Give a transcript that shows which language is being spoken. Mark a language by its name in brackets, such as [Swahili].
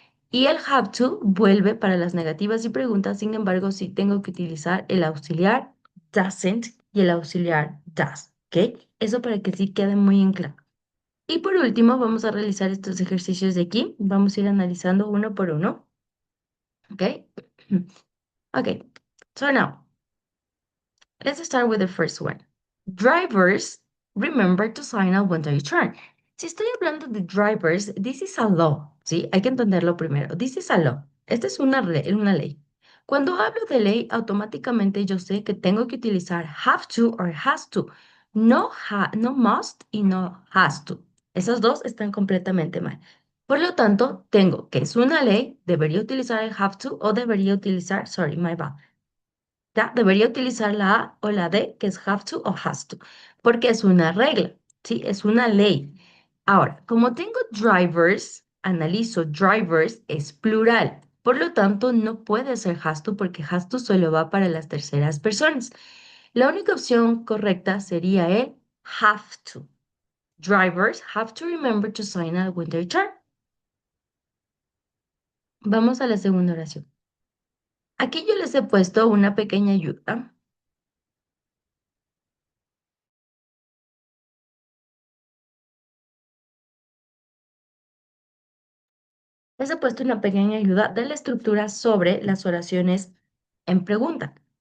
[Spanish] Y el have to vuelve para las negativas y preguntas, sin embargo, sí tengo que utilizar el auxiliar doesn't y el auxiliar does, ¿ok? Eso para que sí quede muy en claro. Y por último, vamos a realizar estos ejercicios de aquí. Vamos a ir analizando uno por uno, ¿ok? [English] Okay, so now, let's start with the first one. Drivers, remember to sign out when they turn. [Spanish] Si estoy hablando de drivers, [English] this is a law, [Spanish] ¿sí? Hay que entenderlo primero. [English] This is a law. [Spanish] Esta es una ley. Cuando hablo de ley, automáticamente yo sé que tengo que utilizar have to or has to. No, no must y no has to. Esos dos están completamente mal. Por lo tanto, tengo que es una ley, debería utilizar el have to o debería utilizar, [English] sorry, my bad. [Spanish] ¿Ya? Debería utilizar la A o la D, que es have to o has to, porque es una regla, ¿sí? Es una ley. Ahora, como tengo drivers, analizo drivers, es plural. Por lo tanto, no puede ser has to porque has to solo va para las terceras personas. La única opción correcta sería el have to. [English] Drivers have to remember to sign out when they turn. [Spanish] Vamos a la segunda oración. Aquí yo les he puesto una pequeña ayuda. Les he puesto una pequeña ayuda de la estructura sobre las oraciones en pregunta.